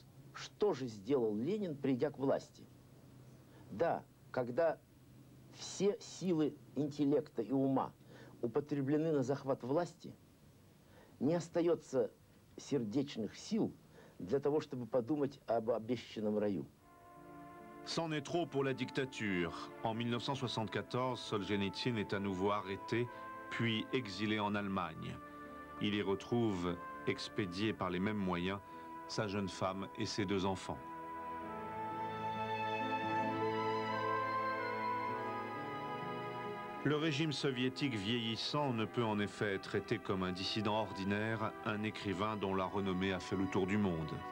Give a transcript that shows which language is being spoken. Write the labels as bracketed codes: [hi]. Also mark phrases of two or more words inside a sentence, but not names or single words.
[ru] Что же сделал Ленин, придя к власти? Да, когда все силы интеллекта и ума употреблены на захват власти, не остается сердечных сил для того, чтобы подумать об обещанном раю. [fr] C'en est trop pour la dictature. En 1974, Solzhenitsyn est à nouveau arrêté puis exilé en Allemagne. Il y retrouve, expédié par les mêmes moyens, sa jeune femme et ses 2 enfants. Le régime soviétique vieillissant ne peut en effet traiter comme un dissident ordinaire un écrivain dont la renommée a fait le tour du monde.